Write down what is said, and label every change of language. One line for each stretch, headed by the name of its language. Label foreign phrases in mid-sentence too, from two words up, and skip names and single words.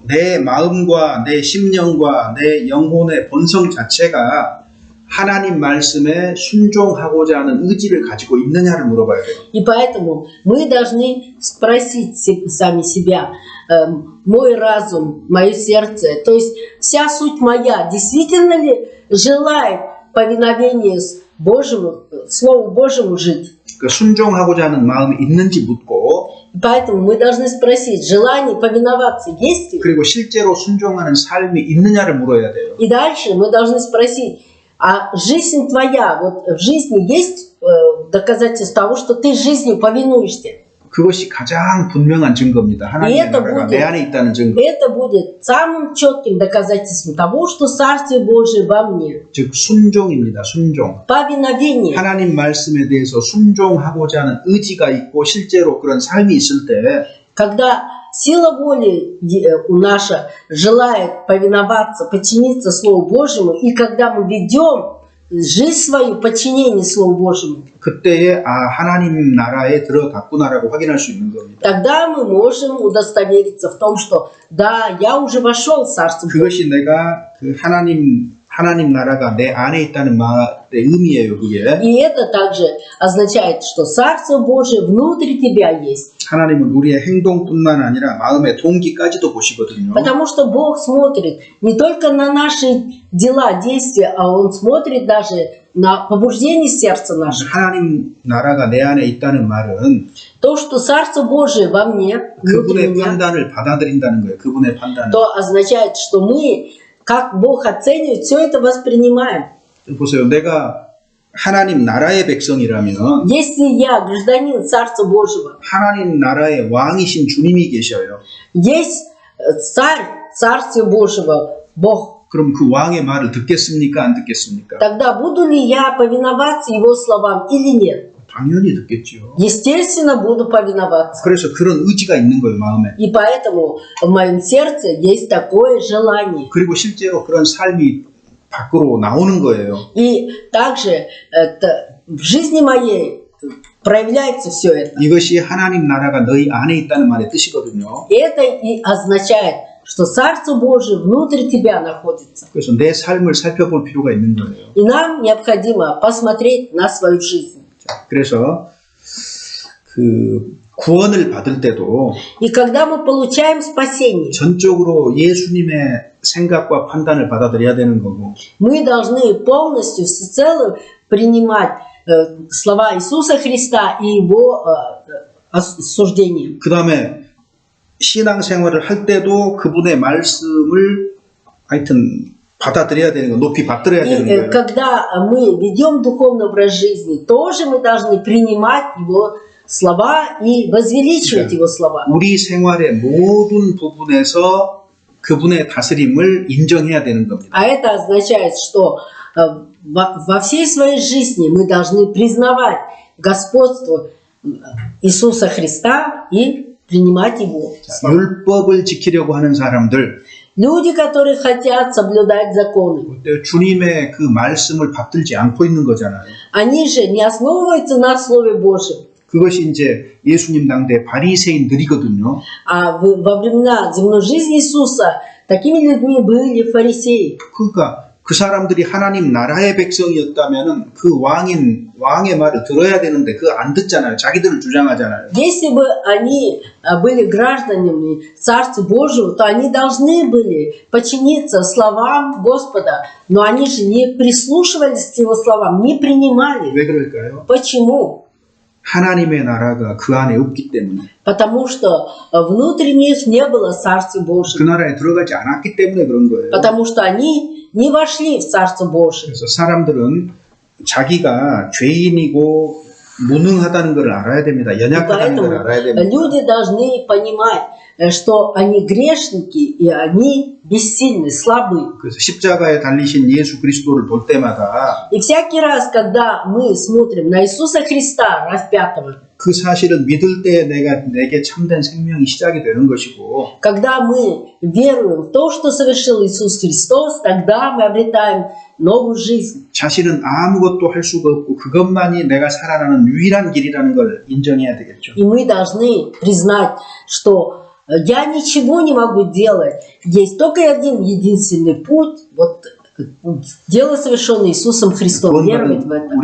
Korean: 내 마음과 내 심령과 내 영혼의 본성 자체가 하나님 말씀에 순종하고자 하는 의지를 가지고 있느냐를 물어봐야 돼요.
Russian: И поэтому мы должны спросить сами себя, мой разум, мое сердце, то есть вся суть моя, действительно ли желает повиновения Божьему, Слову Божьему жить?
Korean: 그 순종하고자 하는 마음이 있는지 묻고
Russian: Поэтому мы должны спросить, желание повиноваться есть ли?
Korean: 그리고 실제로 순종하는 삶이 있느냐를 물어야 돼요.
Russian: И дальше мы должны спросить, а жизнь твоя, вот в жизни есть доказательство того, что ты жизнью повинуешься?
Korean: 그것이 가장 분명한 증거입니다. 하나님의 나라가 내 안에 있다는 증거.
Russian: Это будет самым четким доказательством того, что Царствие Божие во мне.
Korean: 즉 순종입니다. 순종.
Russian: Повиновение.
Korean: 하나님 말씀에 대해서 순종하고자 하는 의지가 있고 실제로 그런 삶이 있을 때
Russian: Когда сила воли наша желает повиноваться, подчиниться Слову Божьему, и когда мы ведем жизнь свою в подчинении Слову Божьему,
Korean: 그때에 하나님 나라에 들어갔구나라고 확인할 수 있는 겁니다.
Russian: тогда мы можем удостовериться в том, что да, я уже вошел в Царство Божие.
Korean: 그것이 내가 그 하나님 나라가 내 안에 있다는 말의 의미예요. 그게.
Russian: И это также означает, что Царство Божие внутри тебя есть.
Korean: 하나님은 우리의 행동뿐만 아니라 마음의 동기까지도 보시거든요.
Russian: Потому что Бог смотрит не только на наши дела, действия, а Он смотрит даже на побуждение сердца нашего.
Korean: 하나님 나라가 내 안에 있다는 말은
Russian: То, что Царство Божие во мне, внутри
Korean: 그분의
Russian: меня,
Korean: 판단을 받아들인다는 거예요. 그분의 판단을.
Russian: то означает, что мы, как Бог оценивает, все это воспринимаем.
Korean: 보세요. 내가 하나님 나라의 백성이라면
Russian: Если я гражданин Царства Божьего,
Korean: 하나님 나라의 왕이신 주님이 계셔요.
Russian: есть царь Царствия Божьего, Бог,
Korean: 그럼 그 왕의 말을 듣겠습니까? 안 듣겠습니까?
Russian: тогда буду ли я повиноваться Его словам или нет?
Korean: 당연히 듣겠죠.
Russian: Естественно, буду повиноваться.
Korean: 그래서 그런 의지가 있는 거예요, 마음에.
Russian: И поэтому в моем сердце есть такое желание.
Korean: 그리고 실제로 그런 삶이 밖으로 на오는 거예요.
Russian: И также в жизни моей проявляется все это.
Korean: 이것이 하나님 나라가 너희 안에 있다는 말의 뜻이거든요.
Russian: И это и означает, что Царство Божие внутри тебя находится.
Korean: 그래서 내 삶을 살펴볼 필요가 있는 거예요.
Russian: И нам необходимо посмотреть на свою жизнь.
Korean: 자, 그래서 그 구원을 받을 때도
Russian: И когда мы получаем спасение,
Korean: 전적으로 예수님의 생각과 판단을 받아들여야 되는 거고,
Russian: мы должны полностью, всецело принимать слова Иисуса Христа и Его осуждение.
Korean: 그 다음에 신앙생활을 할 때도 그분의 말씀을 하여튼 받아들여야 되는 거, 높이 받들어야 되는
Russian: И
Korean: 거예요.
Russian: когда мы ведем духовный образ жизни, тоже мы должны принимать Его слова и возвеличивать Его слова.
Korean: 우리 생활의 모든 부분에서 그분의 다스림을 인정해야 되는 겁니다.
Russian: А это означает, что во всей своей жизни мы должны признавать господство Иисуса Христа и принимать Его.
Korean: 율법을 지키려고 하는 사람들,
Russian: Люди, которые хотят соблюдать законы,
Korean: 주님의 그 말씀을 받들지 않고 있는 거잖아요.
Russian: они же не основываются на Слове Божьем.
Korean: 그것이 이제 예수님 당대 바리새인들이거든요.
Russian: А во времена земной жизни Иисуса такими людьми были фарисеи.
Korean: 그러니까 그 사람들이 하나님 나라의 백성이었다면은 그 왕의 말을 들어야 되는데 그거 안 듣잖아요. 자기들을 주장하잖아요.
Russian: Если бы они были гражданами Царства Божьего, то они должны были подчиниться словам Господа, но они же не прислушивались к Его словам, не принимали.
Korean: 왜 그럴까요?
Russian: Почему?
Korean: 하나님의 나라가 그 안에 없기 때문에,
Russian: Потому что внутри них не было Царства
Korean: 그
Russian: Божьего,
Korean: 나라에 들어가지 않았기 때문에 그런 거예요.
Russian: потому что они не вошли в Царство Божие.
Korean: 그래서 사람들은 자기가 죄인이고 무능하다는 걸 알아야 됩니다. 연약하다는 걸
Russian: Поэтому
Korean: 알아야 됩니다.
Russian: люди должны понимать, что они грешники и они бессильны, слабы.
Korean: 그래서 십자가에 달리신 예수 그리스도를 볼 때마다
Russian: И всякий раз, когда мы смотрим на Иисуса Христа распятого,
Korean: 그 사실은 믿을 때 내게 참된 생명이 시작이 되는 것이고,
Russian: когда мы веруем в то, что совершил Иисус Христос, тогда мы обретаем новую жизнь.
Korean: 자신은 아무것도 할 수가 없고 그것만이 내가 살아나는 유일한 길이라는 걸 인정해야 되겠죠.
Russian: И мы должны признать, что я ничего не могу делать. Есть только один единственный путь, вот дело, совершенное Иисусом Христом, веровать в это.